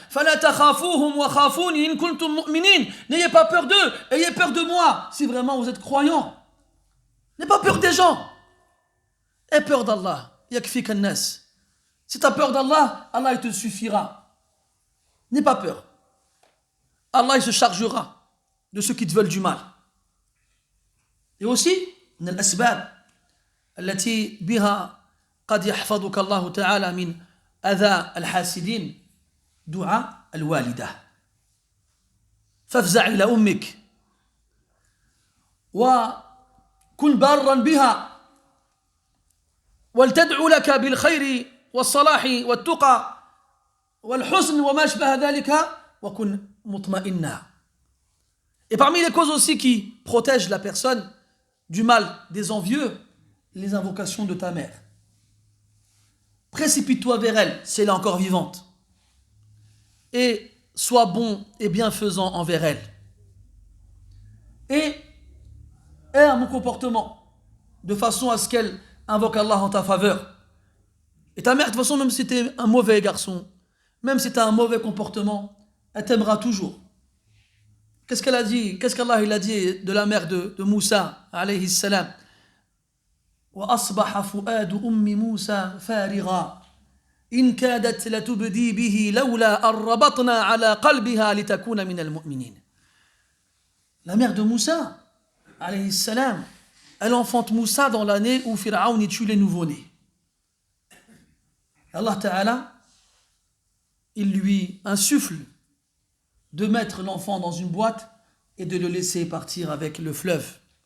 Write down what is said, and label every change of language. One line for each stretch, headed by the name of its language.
Arabic: Fala takhafouhum wa khafuni in kuntum mu'minin.
French: N'ayez pas peur d'eux, ayez peur de moi si vraiment vous êtes croyants. N'aie pas peur des gens. Aie peur d'Allah.
Arabic: Yakfika an-nas.
French: Si tu as peur d'Allah, Allah il te suffira. N'aie pas peur. Allah il se chargera de ceux qui te veulent du mal. Et aussi,
Arabic: من الأسباب التي بها قد يحفظك الله تعالى من أذى الحاسدين دعاء الوالدة. فافزع إلى أمك وكن بارا بها ولتدعو لك بالخير والصلاح والتقى والحسن وما شبه ذلك وكن مطمئنا.
French: Et parmi les causes aussi qui protègent la personne du mal des envieux, les invocations de ta mère. Précipite-toi vers elle si elle est encore vivante. Et sois bon et bienfaisant envers elle. Et aie un bon comportement, de façon à ce qu'elle invoque Allah en ta faveur. Et ta mère, de toute façon, même si tu es un mauvais garçon, même si tu as un mauvais comportement, elle t'aimera toujours. Qu'est-ce qu'elle a dit? Qu'est-ce qu'Allah il a dit de la mère de Moussa, alayhi salam?
Arabic: وأصبح فؤاد أم موسى فارغا إن كادت لتبدي به لولا أن ربطنا على قلبها لتكون من المؤمنين.
French: La mère de Moussa, alayhi salam, elle enfante Moussa dans l'année où Pharaon y tue les nouveau-nés. Allah Ta'ala, il lui insuffle de mettre l'enfant dans une boîte et de le laisser partir avec le fleuve.